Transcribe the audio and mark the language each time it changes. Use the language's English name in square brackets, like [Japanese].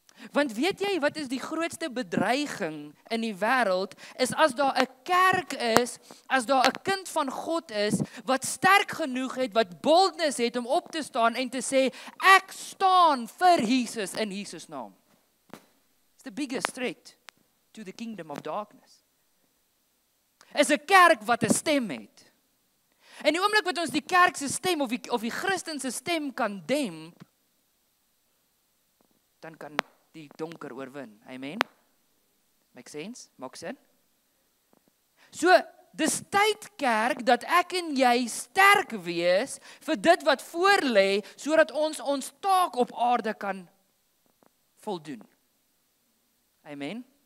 [Afrikaans] Want weet jy wat is die grootste bedreiging in die wêreld, is as daar 'n kerk is, as daar 'n kind van God is, wat sterk genoeg het, wat boldness het om op te staan en te sê, ek staan vir Jesus in Jesus naam. [English] It's the biggest threat to the kingdom of darkness. [Afrikaans] Is 'n kerk wat 'n stem het. En die oomblik wat ons die kerk se stem of die Christen se stem kan demp, dan kan die donker oorwin. Amen. [English] Make sense? [Afrikaans] Maak sin? So, dis tyd kerk dat ek en jy sterk wees vir dit wat voor lê, sodat ons taak op aarde kan voldoen. Amen.